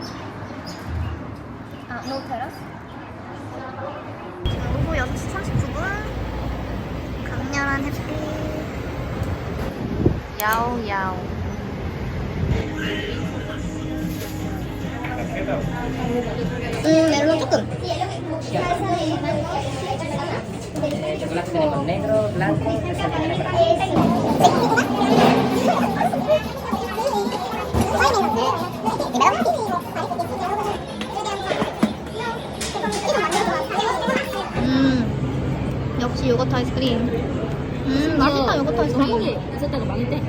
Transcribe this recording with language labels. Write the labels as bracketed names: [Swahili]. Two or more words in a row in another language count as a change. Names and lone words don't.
[English] No terrace? [Korean] 자, 오후 6시 39분. 원 해줄게. 야옹야옹. 멜론 조금. [Spanish] Chocolate tenemos negro, blanco, fresa negra. [Korean] 역시 요거트 아이스크림. 맛있다 요거트 아이스크림. 한국에 있었다가 망했대.